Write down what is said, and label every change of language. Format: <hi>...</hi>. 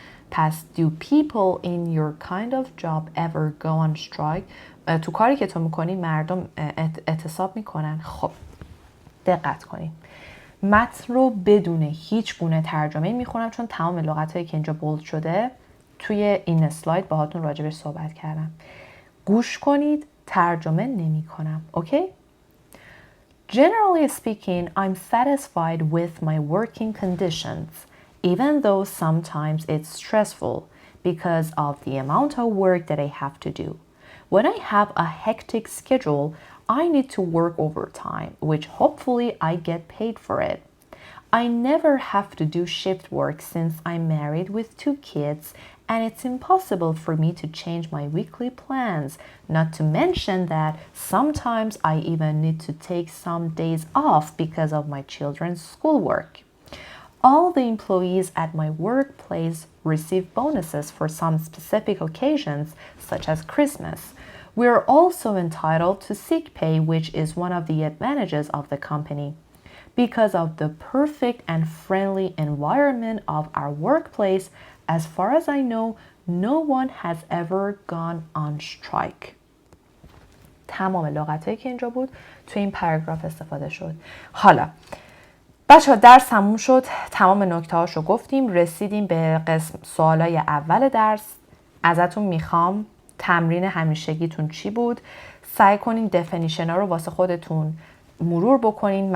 <en>پس do people in your kind of job ever go on strike؟</en> <fa>تو کاری که تو میکنی مردم اعتصاب میکنن. خب دقت کنید، متن رو بدون هیچ گونه ترجمه میخونم چون تمام لغتایی که اینجا بولد شده توی این اسلاید باهاتون راجبش صحبت کردم. گوش کنید، ترجمه نمی کنم.</fa> <en>Okay? Generally speaking, I'm satisfied with my working conditions, even though sometimes it's stressful because of the amount of work that I have to do. When I have a hectic schedule, I need to work overtime, which hopefully I get paid for it. I never have to do shift work since I'm married with 2 kids, and it's impossible for me to change my weekly plans, not to mention that sometimes I even need to take some days off because of my children's schoolwork. All the employees at my workplace receive bonuses for some specific occasions, such as Christmas. We are also entitled to sick pay, which is one of the advantages of the company. Because of the perfect and friendly environment of our workplace, as far as I know, no one has ever gone on strike.</en> <fa>تمام لغتایی که اینجا بود تو این پاراگراف استفاده شد. حالا بچه‌ها درس تموم شد، تمام نکته‌هاشو گفتیم، رسیدیم به قسم سوالای اول درس. ازتون میخوام تمرین همیشگیتون چی بود؟ سعی کنین دفینیشن‌ها رو واسه خودتون مرور بکنین.</fa>